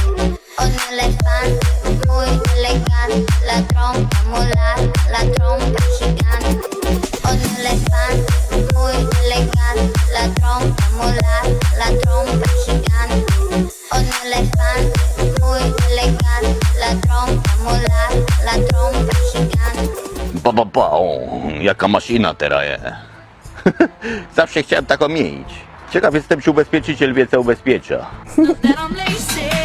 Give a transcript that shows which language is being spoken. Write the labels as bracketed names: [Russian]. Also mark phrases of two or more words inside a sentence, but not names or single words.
[Spanish] Un elefante muy elegante, la trompa mulaca, la trompa gigante. Un elefante muy elegante, la trompa mulaca, la trompa gigante. Un elefante muy elegante, la trompa mulaca, la trompa gigante. [Polish] Jaka maszyna teraz jest. Zawsze chciałem taką mieć. Ciekaw jestem, czy ubezpieczyciel wie, co ubezpiecza.